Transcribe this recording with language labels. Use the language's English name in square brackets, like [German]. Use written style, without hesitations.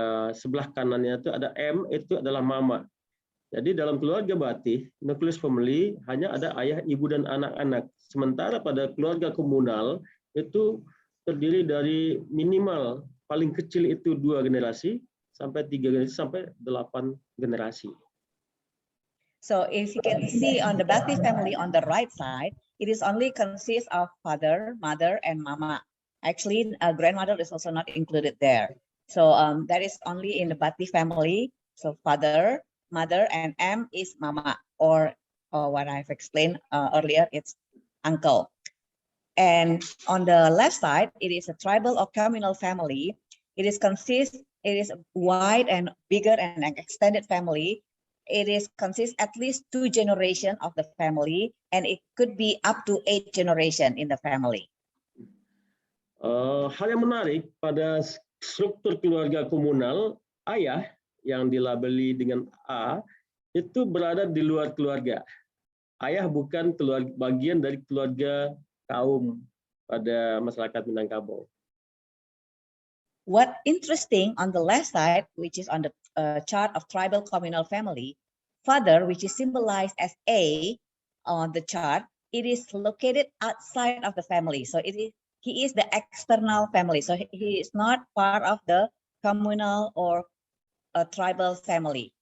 [Indonesian] Sebelah kanannya itu ada M, itu adalah mama. Jadi dalam keluarga Batih, nucleus family hanya ada ayah, ibu, dan anak-anak. Sementara pada keluarga komunal itu terdiri dari minimal paling kecil itu 2 generasi sampai 3 generasi sampai 8 generasi. [English] So if you can see on the Batih family on the right side, it is only consists of father, mother, and mama. Actually, a grandmother is also not included there. So that is only in the Batih family. So father, mother, and M is mama, or what I've explained earlier, it's uncle. And on the left side, it is a tribal or communal family. It is wide and bigger and an extended family. It consists at least 2 generations of the family, and it could be up to 8 generations in the family. [Indonesian] Hal yang menarik pada struktur keluarga komunal, ayah yang dilabeli dengan A itu berada di luar keluarga. Ayah bukan bagian dari keluarga kaum pada masyarakat Minangkabau. [English] What interesting on the left side, which is on the chart of tribal communal family, father, which is symbolized as A on the chart, it is located outside of the family. So he is the external family. So he is not part of the communal or a tribal family.